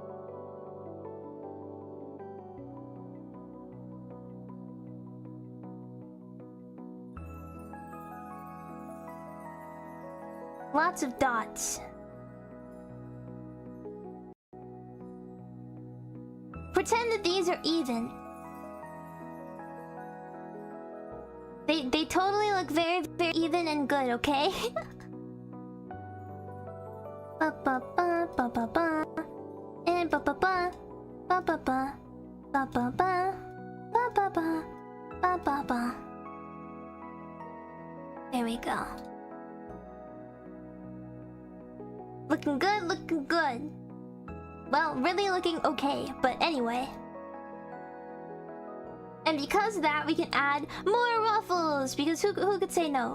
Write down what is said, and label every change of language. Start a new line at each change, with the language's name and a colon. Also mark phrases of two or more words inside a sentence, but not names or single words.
English: Lots of dots. Pretend that these are even. They totally look very, very even and good, okay? Ba ba ba ba ba ba and ba ba ba ba ba ba ba ba ba ba ba ba ba ba ba. There we go. Looking good, looking good. Well, really looking okay, but anyway. And because of that, we can add more ruffles, because who could say no?